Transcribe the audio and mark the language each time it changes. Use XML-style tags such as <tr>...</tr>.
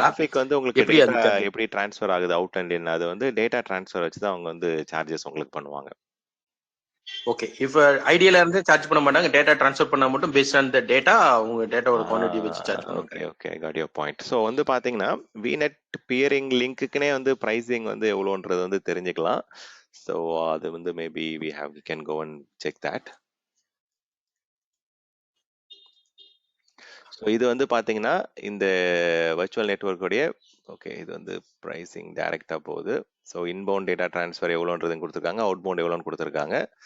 <ta>Traffic வந்து உங்களுக்கு எப்படி ட்ரான்ஸ்ஃபர் ஆகுது அவுட் அண்ட் இன், அது வந்து டேட்டா ட்ரான்ஸ்ஃபர் வச்சு தான் அவங்க வந்து சார்ஜஸ் உங்களுக்கு பண்ணுவாங்க. ஓகே. இப்ப ஐடியால இருந்து சார்ஜ் பண்ண மாட்டாங்க, டேட்டா ட்ரான்ஸ்ஃபர் பண்ணா மட்டும் பேஸ்ட் ஆன் தி டேட்டா அவங்க டேட்டாவோட குவாண்டிட்டி வச்சு சார்ஜ் பண்ணுவாங்க.</ta> <en>Okay got your point.</en> <ta>So வந்து பாத்தீங்கன்னா விநெட் பியரிங் லிங்க்குனே வந்து பிரைசிங் வந்து எவ்வளோன்றது வந்து தெரிஞ்சுக்கலாம்.</ta> <en>so</en> <ta>அது வந்து</ta> <en>Maybe we can go and check that.</en> <ta>So இது வந்து பாத்தீங்கன்னா இந்த வர்ச்சுவல் நெட்வொர்க்குடைய ஓகே இது வந்து ப்ரைசிங் டைரக்டா போகுது. ஸோ இன்பவுண்ட் டேட்டா டிரான்ஸ்ஃபர் எவ்வளோன்றதும் கொடுத்துருக்காங்க, அவுட் பவுண்ட் எவ்வளோன்னு கொடுத்துருக்காங்க.</ta>